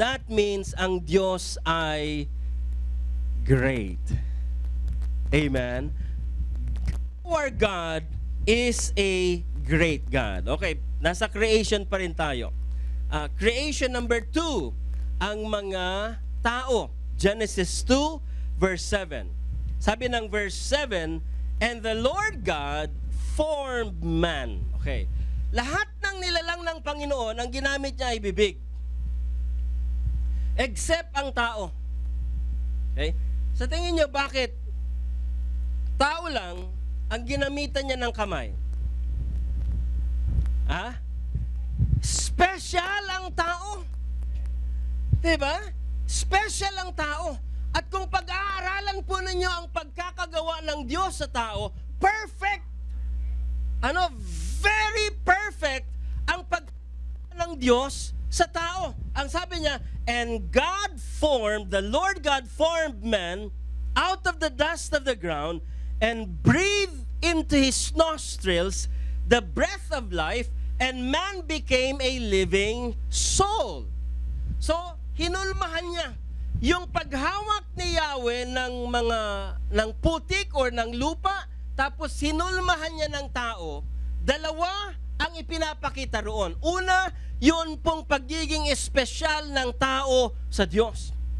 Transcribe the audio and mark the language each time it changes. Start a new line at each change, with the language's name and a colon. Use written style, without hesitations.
English: That means
Filipino: ang Diyos ay
English: great. Amen? Our God is a great God.
Filipino: Okay, nasa creation pa rin tayo. Creation number 2, ang mga tao.
English: Genesis 2, verse 7.
Filipino: Sabi ng
English: verse 7, and the Lord God formed man. Okay.
Filipino: Lahat ng nilalang ng Panginoon, ang ginamit niya ay bibig. Except ang tao. Okay? Sa tingin niyo, bakit tao lang ang ginamitan niya ng kamay? Special ang tao. Diba? Special ang tao. At kung pag-aaralan po ninyo ang pagkakagawa ng Diyos sa tao, perfect.
English: Very perfect
Filipino: ang pagkakagawa ng Diyos sa tao. Ang sabi niya,
English: and the Lord God formed man out of the dust of the ground and breathed into his nostrils the breath of life, and man became a living soul.
Filipino: So, hinulmahan niya yung paghawak ni Yahweh ng putik or ng lupa, tapos hinulmahan niya ng tao. Dalawa ang ipinapakita roon. Una, yun pong pagiging espesyal ng tao sa Diyos.